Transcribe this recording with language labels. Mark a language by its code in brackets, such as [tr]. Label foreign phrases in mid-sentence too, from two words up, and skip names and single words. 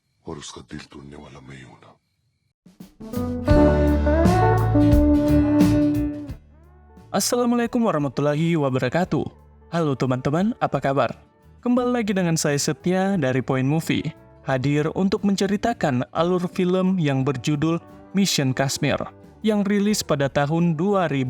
[hi] पर उसका दिल तोड़ने वाला मैं ही हूं ना। [ar] السلام عليكم ورحمة الله وبركاته. [id] Halo teman-teman, apa kabar? Kembali lagi dengan saya Setia dari Point Movie, hadir untuk menceritakan alur film yang berjudul Mission Kashmir, yang rilis pada tahun 2000.